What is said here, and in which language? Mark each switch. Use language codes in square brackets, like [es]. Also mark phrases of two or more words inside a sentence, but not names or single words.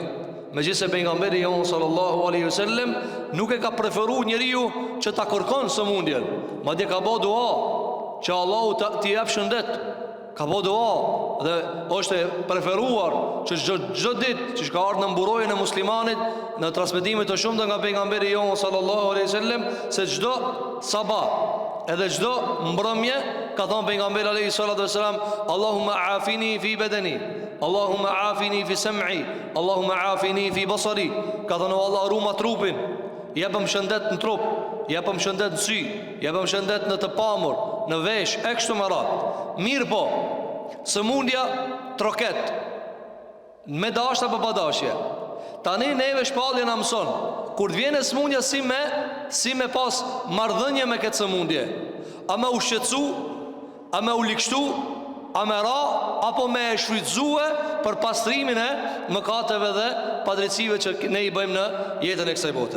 [sq] Megjithëse pejgamberi jon [ar] صلى الله عليه وسلم [sq] nuk e ka preferuar njeriu që ta kërkon sëmundjen, madje ka bë dua që Allahu t'i jap shëndet. Ka bë dua dhe është e preferuar që çdo ditë që ka ardhur në mburojën e muslimanit në transmetime të shumta nga pejgamberi jon [ar] صلى الله عليه وسلم, [sq] se çdo sabah edhe çdo mbrëmje ka thënë pejgamberi [ar] عليه الصلاة والسلام, اللهم عافني في بدني، اللهم عافني في سمعي، اللهم عافني في بصري. [sq] Ka thënë o Allah, ruma trupin, jepëm shëndet në trup, jepëm shëndet në sy, jepëm shëndet në të pamur, në vesh, e kështu me radhë. Mirë po, sëmundja troket, me dashje apo pa dashje. Tani neve shpallje na mëson, kur të vjen sëmundja si me pas marrëdhënie me këtë sëmundje, a me u shqetësu, a me u likështu, amera apo me e shfrytëzue për pastrimin e mëkateve dhe padrejtësive që ne i bëjmë në jetën e kësaj bote.